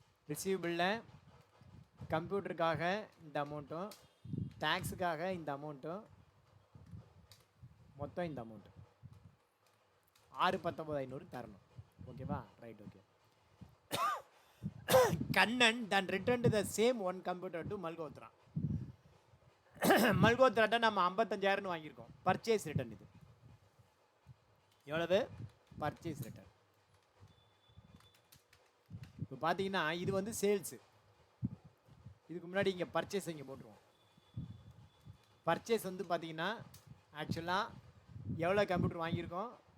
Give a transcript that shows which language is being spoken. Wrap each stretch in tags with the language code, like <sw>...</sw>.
<ta>ரிசீவபிளில் கம்ப்யூட்டருக்காக இந்த அமௌண்ட்டும், டேக்ஸுக்காக இந்த அமௌண்ட்டும், மொத்தம் இந்த அமௌண்ட்டு 6,19,500 தரணும். ஓகேவா? Right. Okay.</ta> <en>Kannan then returned the same one computer to Malhotra.</en> <ta>Malhotra நம்ம 55000 வாங்கியிருக்கோம். பர்ச்சேஸ் ரிட்டர்ன் இது. எவ்வளவு? Purchase return. இப்போ பார்த்தீங்கன்னா இது வந்து சேல்ஸு. இதுக்கு முன்னாடி இங்கே பர்ச்சேஸ் இங்கே போட்டுருவோம். பர்ச்சேஸ் வந்து பார்த்தீங்கன்னா ஆக்சுவலாக எவ்வளோ கம்ப்யூட்டர் வாங்கியிருக்கோம்?</ta>